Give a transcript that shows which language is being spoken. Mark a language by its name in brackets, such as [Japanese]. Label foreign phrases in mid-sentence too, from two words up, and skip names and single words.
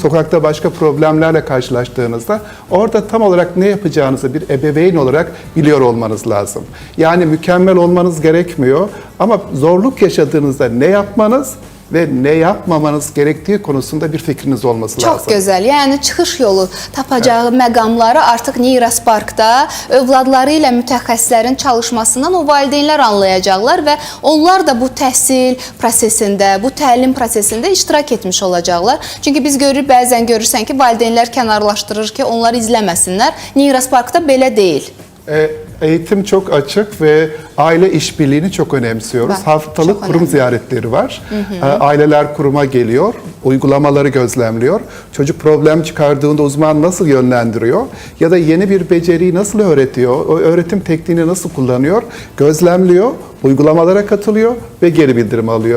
[Turkish] Sokakta başka problemlerle karşılaştığınızda orada tam olarak ne yapacağınızı bir ebeveyn olarak biliyor olmanız lazım. Yani mükemmel olmanız gerekmiyor ama zorluk yaşadığınızda ne yapmanız ve ne yapmamanız gerektiği konusunda bir fikriniz olması lazım. [Azerbaijani] Çox gözəl. Yəni çıxış yolu tapacağı məqamları artıq Neyrosparkda övladları ilə mütəxəssislərin çalışmasından o valideynlər anlayacaqlar və onlar da bu təhsil prosesində, bu təlim prosesində iştirak etmiş olacaqlar. Çünki biz görürük, bəzən görürsən ki, valideynlər kənarlaşdırır ki, onları izləməsinlər. Neyrosparkda belə deyil. [Turkish] Eğitim çok açık ve aile işbirliğini çok önemsiyoruz. Haftalık çok kurum önemli. ziyaretleri var. Aileler kuruma geliyor, uygulamaları gözlemliyor. Çocuk problem çıkardığında uzman nasıl yönlendiriyor ya da yeni bir beceriyi nasıl öğretiyor, o öğretim tekniğini nasıl kullanıyor, gözlemliyor, uygulamalara katılıyor ve geri bildirim alıyor.